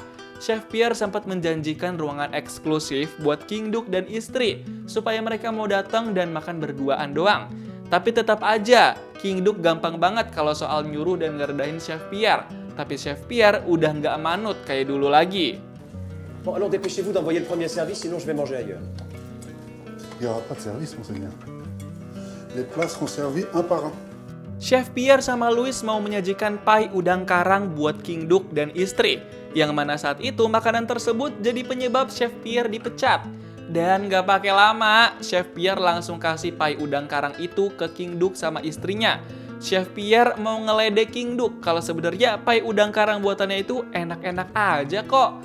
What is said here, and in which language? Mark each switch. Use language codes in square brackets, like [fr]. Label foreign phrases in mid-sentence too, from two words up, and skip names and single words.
[id] Chef Pierre sempat menjanjikan ruangan eksklusif buat King Duke dan istri, supaya mereka mau datang dan makan berduaan doang. Tapi tetap aja, King Duke gampang banget kalau soal nyuruh dan ngerendahin Chef Pierre. Tapi Chef Pierre udah nggak manut kayak dulu lagi. [fr] Bon, alors dépêchez-vous d'envoyer le premier service, sinon je vais manger ailleurs. Il n'y aura pas de service, monseigneur. Les plats seront servis un par un. [id] Chef Pierre sama Louis mau menyajikan pai udang karang buat King Duke dan istri. Yang mana saat itu makanan tersebut jadi penyebab Chef Pierre dipecat. Dan gak pakai lama, Chef Pierre langsung kasih pai udang karang itu ke King Duke sama istrinya. Chef Pierre mau ngeledek King Duke kalau sebenarnya pai udang karang buatannya itu enak-enak aja kok.